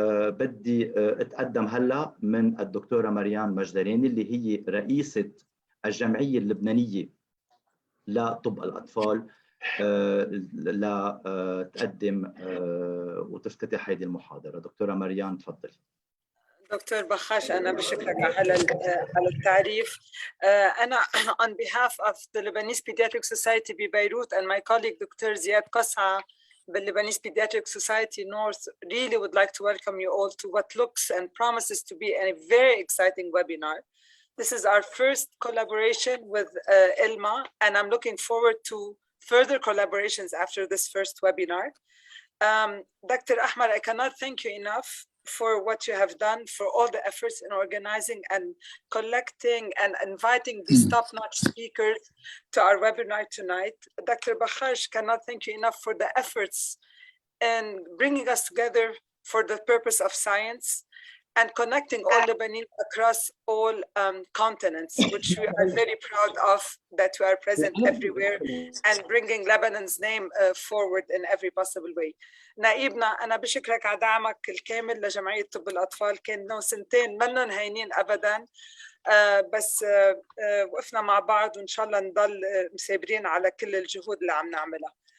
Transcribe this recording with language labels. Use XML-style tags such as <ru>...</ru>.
<ar>بدي اتقدم هلا من الدكتوره مريان مجدلاني، اللي هي رئيسه الجمعيه اللبنانيه لطب الاطفال، لتقدم وتفتتح هذه المحاضره. دكتوره مريان تفضلي. دكتور بخاش، أنا بشكرك على التعريف. أنا</ar> <en>on behalf of the Lebanese Pediatrics Society</en> <ar>ببيروت</ar> <en>and my colleague Dr. Ziad Qas'a the Lebanese Pediatrics Society North really would like to welcome you all to what looks and promises to be a very exciting webinar. This is our first collaboration with ILMA, and I'm looking forward to further collaborations after this first webinar. Dr. Ahmar, I cannot thank you enough for what you have done, for all the efforts in organizing and collecting and inviting these top-notch speakers to our webinar tonight. Dr. Bakhash, cannot thank you enough for the efforts in bringing us together for the purpose of science and connecting all Lebanese across all continents, which we are very proud of, that we are present everywhere and bringing Lebanon's name forward in every possible way.</en> <ar>نائبنا، أنا بشكرك على دعمك الكامل لجمعية طب الأطفال. كانوا سنتين منن هينين أبداً، بس وقفنا مع بعض، وإن شاء الله نضل مسابرين على كل الجهود اللي عم نعملها.</ar>